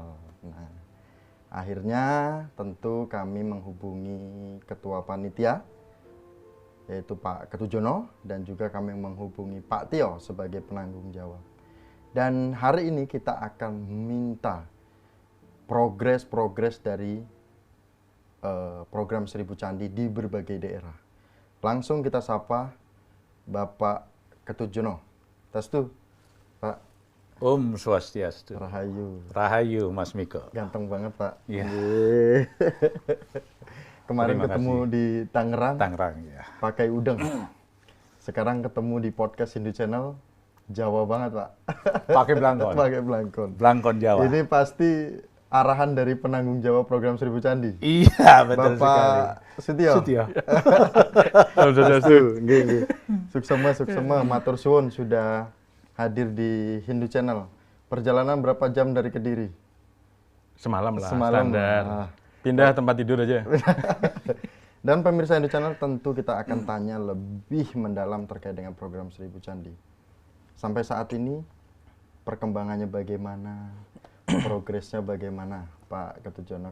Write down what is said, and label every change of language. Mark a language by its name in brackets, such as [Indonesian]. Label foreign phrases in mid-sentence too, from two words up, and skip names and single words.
[Indonesian] Nah, akhirnya tentu kami menghubungi Ketua Panitia, yaitu Pak Ketujono, dan juga kami menghubungi Pak Tio sebagai penanggung jawab. Dan hari ini kita akan minta progres dari program Seribu Candi di berbagai daerah. Langsung kita sapa Bapak Ketujono. Testu, Pak. Om Swastiastu. Rahayu. Rahayu, Mas Miko. Ganteng banget, Pak. Iya. Kemarin Terima ketemu kasih. di Tangerang. Tangerang, ya. Pakai udeng. Sekarang ketemu di podcast Hindu Channel, Jawa banget, Pak. Pakai belangkon. Pakai belangkon. Belangkon Jawa. Ini pasti arahan dari penanggung jawab program Seribu Candi. Iya, betul sekali. Bapak Sutio. Alhamdulillah. Suksema, [Javanese] matur suwun [Indonesian] sudah hadir di Hindu Channel. Perjalanan berapa jam dari Kediri? Semalam lah, Semalam standar. lah. Pindah tempat tidur aja. Dan pemirsa Hindu Channel tentu kita akan tanya lebih mendalam terkait dengan program Seribu Candi. Sampai saat ini perkembangannya bagaimana, progresnya bagaimana, Pak Ketujono?